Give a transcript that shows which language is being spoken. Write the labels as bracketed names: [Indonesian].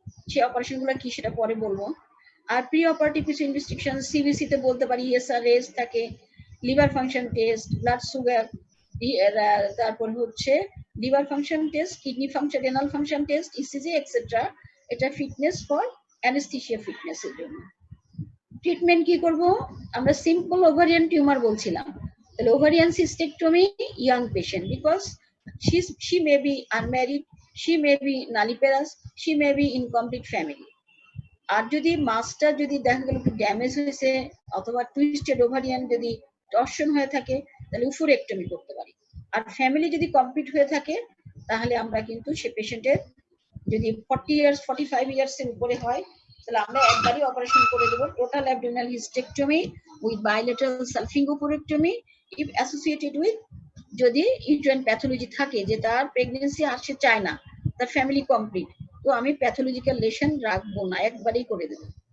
[Bangla] সেই অপারেশন গুলো কি সেটা পরে বলবো। আর প্রি অপারেটিভ কিছু ইনভেস্টিগেশন সিবিসি তে বলতে পারি, ইএসআরএস থাকে, liver function test, blood sugar, তারপর হচ্ছে liver function test, kidney function, renal function test, ECG etcetera. এটা ফিটনেস ফর অ্যানেস্থেসিয়া ফিটনেস এর জন্য। ট্রিটমেন্ট কি করব? আমরা সিম্পল ওভারিয়ান টিউমার বলছিলাম, তাহলে ovarian সিস্টেক্টমি young patient, because [English] she may be unmarried, she may be nulliparous, she may be incomplete family. [Bangla] আর যদি মাছটা যদি দেখা গেল একটু ড্যামেজ হয়েছে অথবা টুইস্টেড ওভারিয়ান যদি টর্শন হয়ে থাকে তাহলে উফুরেক্টমি করতে পারি। আর ফ্যামিলি যদি কমপ্লিট হয়ে থাকে তাহলে আমরা কিন্তু সে পেশেন্টের যদি 40 ইয়ার্স 45 ইয়ার্স এর উপরে হয় তাহলে আমরা একবারই অপারেশন করে দেব, total abdominal hysterectomy with bilateral সালফিঙ্গোফুরেক্টমি if associated with যদি ইউটেরাইন প্যাথোলজি থাকে যে তার প্রেগন্যান্সি আসছে চায় না, তার ফ্যামিলি কমপ্লিট, তো আমি প্যাথোলজিক্যাল লেশন রাখবো না, একবারই করে দেবো।